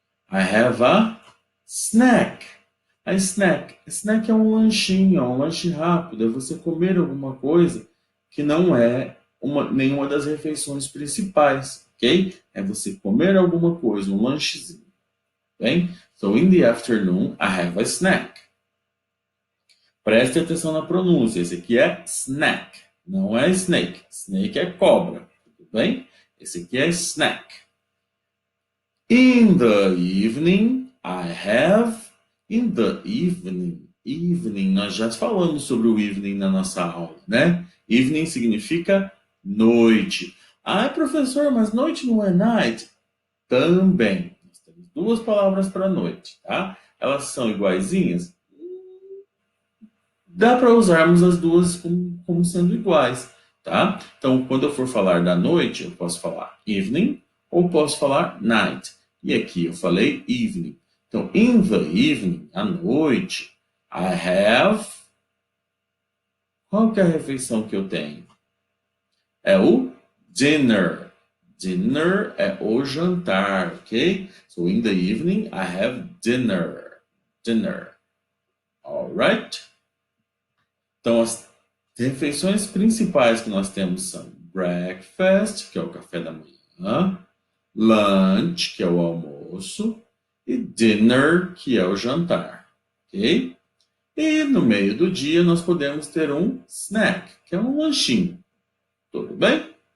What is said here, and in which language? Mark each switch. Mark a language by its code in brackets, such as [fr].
[en] I have a snack. A snack. [pt] Snack é um lanchinho, é um lanche rápido, é você comer alguma coisa que não é nenhuma das refeições principais, ok? É você comer alguma coisa, um lanchezinho, bem? [en] So, in the afternoon, I have a snack. [pt] Preste atenção na pronúncia, esse aqui é snack, não é snake. Snake é cobra, tudo bem? Esse aqui é snack. [en] In the evening, I have. In the evening. [pt] Evening, nós já falamos sobre o evening na nossa aula, né? Evening significa noite. Ah, professor, mas noite não é night? Também. Nós temos duas palavras para noite, tá? Elas são iguaizinhas? Dá para usarmos as duas como sendo iguais, tá? Então, quando eu for falar da noite, eu posso falar evening ou posso falar night. E aqui eu falei evening. Então, [en] in the evening, [pt] à noite, [en] I have. [pt] Qual que é a refeição que eu tenho? É o dinner. Dinner é o jantar, ok? [en] So, in the evening, I have dinner. Dinner. Alright? [pt] Então, as refeições principais que nós temos são breakfast, que é o café da manhã, lunch, que é o almoço, e dinner, que é o jantar, ok? E no meio do dia nós podemos ter um snack, que é um lanchinho. Tudo bem?